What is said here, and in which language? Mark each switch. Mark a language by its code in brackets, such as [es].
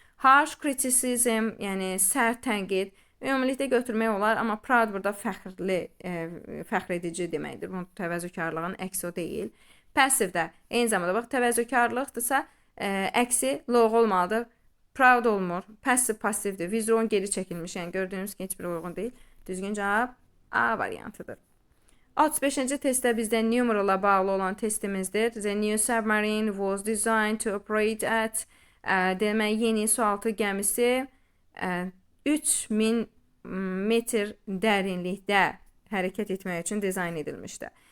[az] Harsh criticism, yəni sərt tənqid, ümumilikdə götürmək olar, amma proud burada fəxr edici deməkdir. Bu təvazökarlığın əksi o deyil. Passive də eyni zamanda bax, təvazökarlıqdırsa, əksi loğ olmalıdır. Proud olmur, passive passivdir, vizron geri çəkilmiş, yəni gördüyünüz ki, heç bir uyğun deyil. Düzgün cavab A variantıdır. 35-ci testdə bizdə numerala bağlı olan testimizdir. [en] The new submarine was designed to operate at, [az] demək, yeni sualtı gəmisi 3000 metr dərinlikdə hərəkət etmək üçün dizayn edilmişdir.